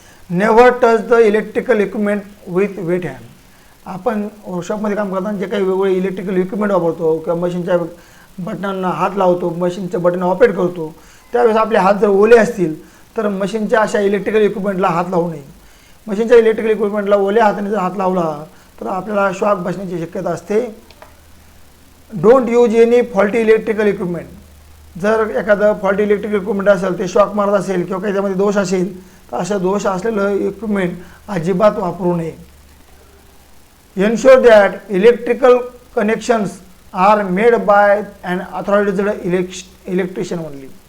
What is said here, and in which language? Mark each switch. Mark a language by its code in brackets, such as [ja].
[en] Never touch the electrical equipment with wet hand. [mr] आपण वर्कशॉपमध्ये काम करताना जे काही वेगवेगळे इलेक्ट्रिकल इक्विपमेंट वापरतो किंवा मशीनच्या बटनांना हात लावतो, मशीनचं बटन ऑपरेट करतो, त्यावेळेस आपले हात जर ओले असतील तर मशीनच्या अशा इलेक्ट्रिकल इक्विपमेंटला हात लावू नये. मशीनच्या इलेक्ट्रिकल इक्विपमेंटला ओल्या हाताने जर हात लावला तर आपल्याला शॉक बसण्याची शक्यता असते. [en] Don't use any faulty electrical equipment. [mr] जर एखादं फॉल्टी इलेक्ट्रिकल इक्विपमेंट असेल, ते शॉक मारत असेल किंवा काही त्यामध्ये दोष असेल, तर अशा दोष असलेलं इक्विपमेंट अजिबात वापरू नये. [en] Ensure that electrical connections are made by an authorized electrician only.